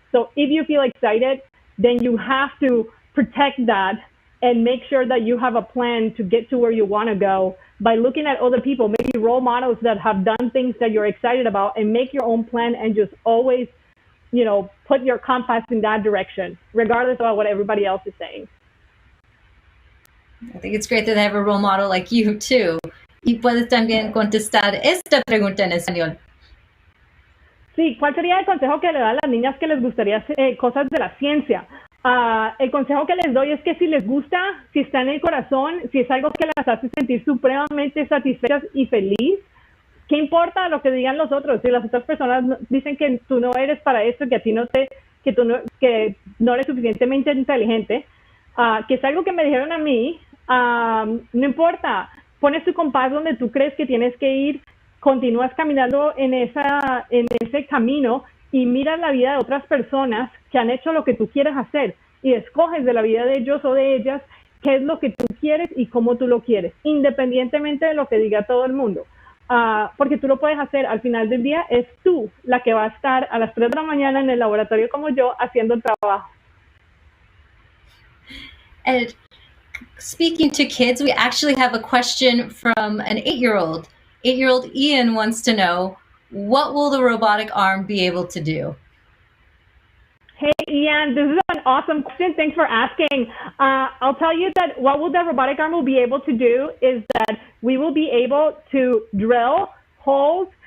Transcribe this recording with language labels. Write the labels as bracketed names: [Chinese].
[English] So if you feel excited, then you have to protect that and make sure that you have a plan to get to where you want to go by looking at other people, maybe role models that have done things that you're excited about, and make your own plan and just always, put your compass in that direction, regardless of what everybody else is saying. I think it's great that they have a role model like you too. [Spanish] Y puedes también contestar esta pregunta en español. Sí, ¿cuál sería el consejo que le da a las niñas que les gustaría hacer cosas de la ciencia? El consejo que les doy es que si les gusta, si está en el corazón, si es algo que las hace sentir supremamente satisfechas y feliz, ¿qué importa lo que digan los otros? Si las otras personas dicen que tú no eres para esto, que a ti que no eres suficientemente inteligente, que es algo que me dijeron a mí, no importa, pones tu compás donde tú crees que tienes que ir, continúas caminando en ese camino y miras la vida de otras personas que han hecho lo que tú quieres hacer y escoges de la vida de ellos o de ellas qué es lo que tú quieres y cómo tú lo quieres, independientemente de lo que diga todo el mundo. Porque tú lo puedes hacer. Al final del día es tú la que va a estar a las 3 de la mañana en el laboratorio como yo haciendo el trabajo. [English] And speaking to kids, we actually have a question from an 8-year-old. 8-year-old Ian wants to know, what will the robotic arm be able to do? Hey, Ian, this is an awesome question. Thanks for asking. I'll tell you that what will the robotic arm will be able to do is that we will be able to drill holes.